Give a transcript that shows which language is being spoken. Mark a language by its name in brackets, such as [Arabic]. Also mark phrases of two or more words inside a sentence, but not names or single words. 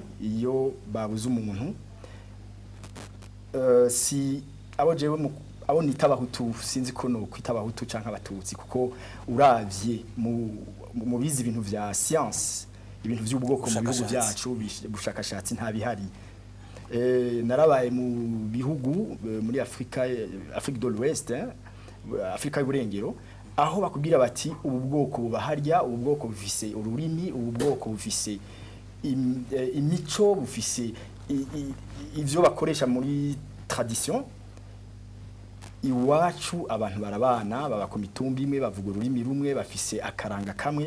[Rundi] Iyo babuze umuntu, si abo jewe abo nita abahutu, sinzi ko no kwita abahutu canke abatutsi, kuko uravye mu bizi ibintu vya science, ibintu vy'ubwoko mu bihugu byacu bushakashatsi nta bihari. Narabaye mu bihugu muri Afrique de l'Ouest, Afrika y'Uburengero, aho bakubwira bati ubu bwoko bubaharya, ubu bwoko bufise ururimi, ubu bwoko bufise imico, bufise ivyo bakoresha muri tradition. Iwacu abantu barabana, baba ku mitumba imwe, bavuga ururimi rumwe, bafise akaranga kamwe.